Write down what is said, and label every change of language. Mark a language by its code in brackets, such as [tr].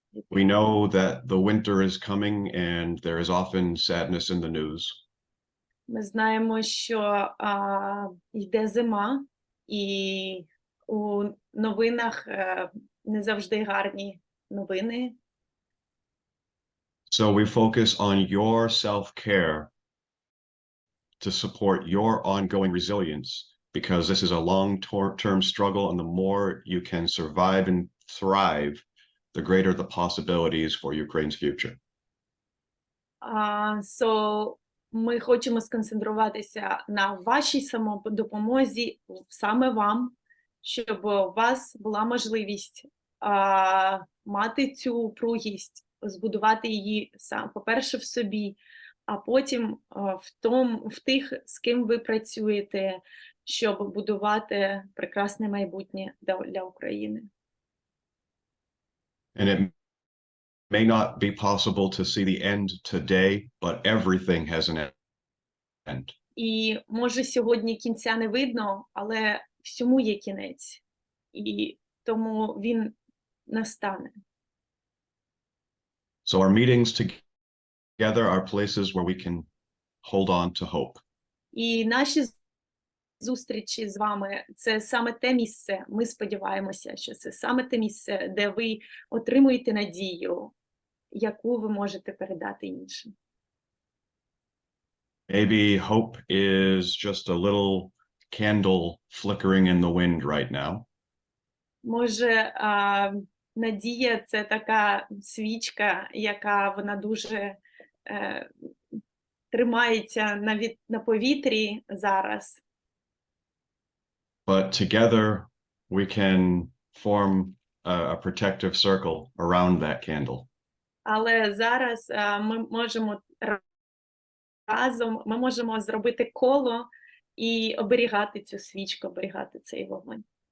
[en] We know that the winter is coming and there is often sadness in the news. [uk] Ми знаємо, що йде зима, і у новинах не завжди гарні новини. [en] So we focus on your self-care to support your ongoing resilience, because this is a long-term struggle, and the more you can survive and thrive, the greater the possibilities for Ukraine's future. [uk] So ми хочемо сконцентруватися на вашій самодопомозі, саме вам, щоб у вас була можливість мати цю упругість, збудувати її сам, по-перше, в собі, а потім в тих, з ким ви працюєте, щоб будувати прекрасне майбутнє для України. [en] And it may not be possible to see the end today, but everything has an end. [uk] І може сьогодні кінця не видно, але всьому є кінець. І тому він настане. [en] So our meetings together are places where we can hold on to hope. [uk] І наші зустрічі з вами – це саме те місце, ми сподіваємося, що це саме те місце, де ви отримуєте надію, яку ви можете передати іншим. [en] Maybe hope is just a little candle flickering in the wind right now. [uk] Може, надія – це така свічка, яка вона дуже тримається на повітрі зараз. [en] But together we can form a protective circle around that candle. [uk] Але зараз ми можемо разом, ми можемо зробити коло і оберігати цю свічку, оберігати цей вогонь.